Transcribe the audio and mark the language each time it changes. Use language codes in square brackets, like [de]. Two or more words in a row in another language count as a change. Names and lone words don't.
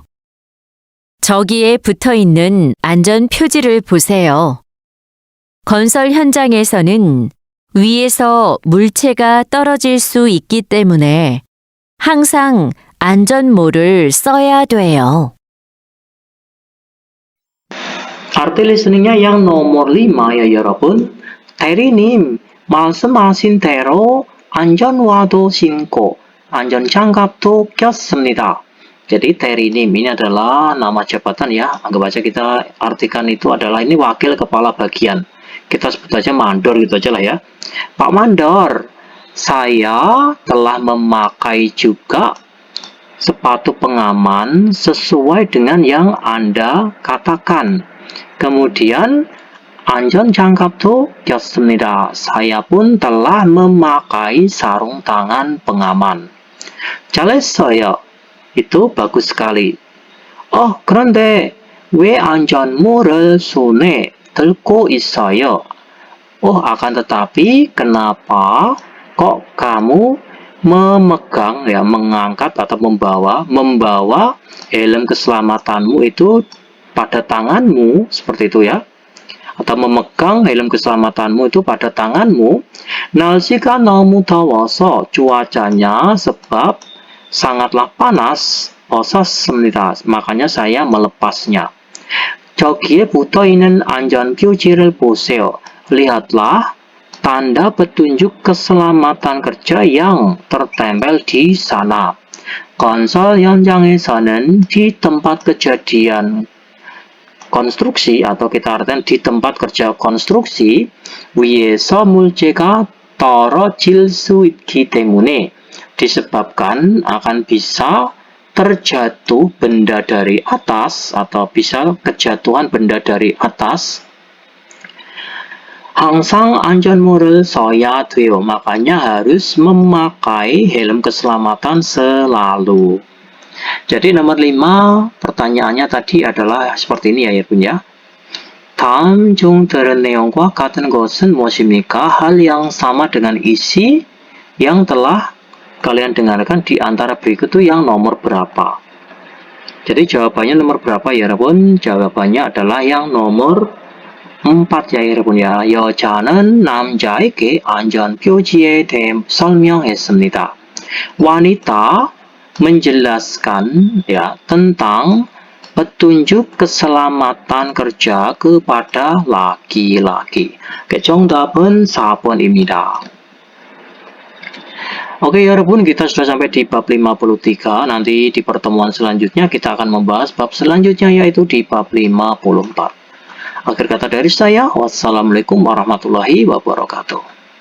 [ko] 저기에 붙어 있는 안전 표지를 보세요. 건설 현장에서는 위에서 물체가 떨어질 수 있기 때문에 항상 안전모를 써야 돼요. [id] Arti listeningnya yang nomor 5 ya 여러분. [ko] 대리님, 말씀하신 대로 안전화도 신고 안전장갑도 꼈습니다. [id] Jadi 대리님 ini adalah nama jabatan ya. Anggap aja kita artikan itu adalah ini wakil kepala bagian. Kita sebut aja mandor gitu aja lah ya. Pak Mandor, saya telah memakai juga sepatu pengaman sesuai dengan yang Anda katakan. [ko] Kemudian 안전장갑도 꼈습니다. [id] Saya pun telah memakai sarung tangan pengaman. 잘했어요. Itu bagus sekali. [ko] Oh, 그런데 왜 안전모를 손에 들고 있어요? [id] Oh, akan tetapi kenapa kok kamu memegang ya, mengangkat atau membawa helm keselamatanmu itu pada tanganmu seperti itu ya, atau memegang helm keselamatanmu itu pada tanganmu. [ko] 날씨가 너무 더워서 [id] cuacanya sebab sangatlah panas [ko] 벗었습니다. [id] makanya saya melepasnya. [ko] 저기에 붙어있는 안전표지를 보세요. [id] lihatlah tanda petunjuk keselamatan kerja yang tertempel di sana. [ko] 건설 현장에서는 [id] di tempat kejadian konstruksi atau kita artikan di tempat kerja konstruksi [ko] 위에서 물체가 떨어질 수 있기 때문에 [id] disebabkan akan bisa terjatuh benda dari atas atau bisa kejatuhan benda dari atas. [ko] 항상 안전모를 써야 돼요. [id] makanya harus memakai helm keselamatan selalu. Jadi nomor 5 pertanyaannya tadi adalah seperti ini ya Bun ya. [ko] 다음 중 들은 내용과 같은 것은 무엇입니까? [id] hal yang sama dengan isi yang telah kalian dengarkan di antara berikut itu yang nomor berapa? Jadi jawabannya nomor berapa ya 여러분? jawabannya adalah yang nomor 4 ya 여러분 ya. [ko] 여자는 남자에게 안전표지에 대해 설명했습니다. [id] wanita menjelaskan ya tentang petunjuk keselamatan kerja kepada laki-laki. [ko] 정답은 4번입니다. [id] Oke 여러분, kita sudah sampai di bab 53. Nanti di pertemuan selanjutnya kita akan membahas bab selanjutnya yaitu di bab 54. Akhir kata dari saya, [ar] والسلام عليكم ورحمة الله وبركاته.